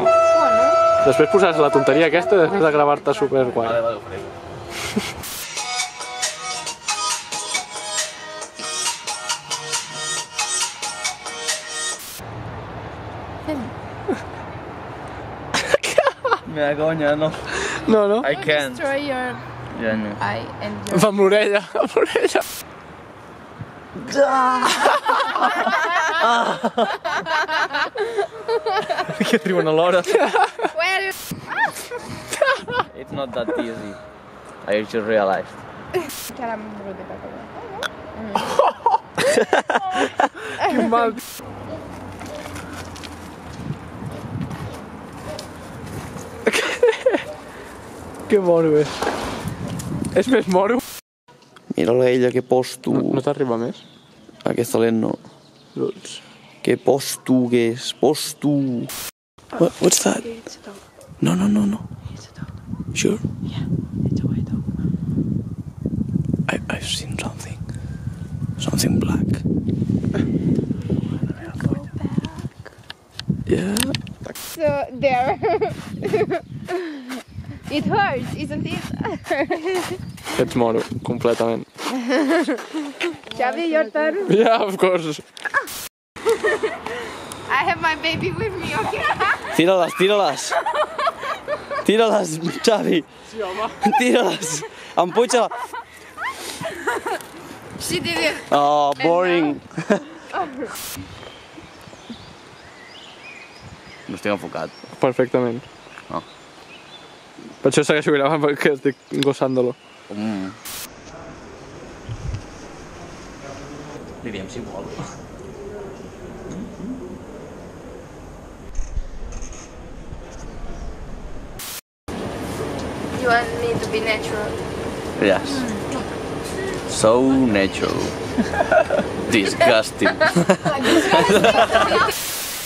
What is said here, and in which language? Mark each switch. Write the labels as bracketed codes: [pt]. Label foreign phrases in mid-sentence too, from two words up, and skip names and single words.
[ca] Després posaràs la tonteria aquesta després de gravar-te superguai. Vale, ho faré. [es] Me da conya, [ca] no. No, no? [en] I can't. Destroy your [ca] Ja no. [en] eye and your. [ca] Amb l'orella, amb l'orella. Que riuen alhora. [en] Where? It's not that easy. I just realized. [ca] Caram, brother, Que mal. Que moro és. És més moro. Mira-la ella, que posto. No t'arriba més? Aquesta lent no. Doncs... Que posto que és. [en] Posto. What's that? It's a dog. No, no, no, no. It's a dog. Sure? Yeah, it's a white dog. I've seen something. Something black. Go back. Yeah. So there. It hurts, isn't it? [ca] Ets moro, completament. [en] Xavi, your turn. Yeah, of course. I have my baby with me, okay? [ca] Tira-les, tira-les. Tira-les, Xavi. Sí, home. Tira-les. Empuja-la. [en] She did it. Oh, boring. [ca] No estic enfocat. Perfectament. Ah. Per això segueixo gravant, perquè estic gossant-lo. Li diem si vol. [en] You you want me to be natural? Yes. So natural. Disgusting.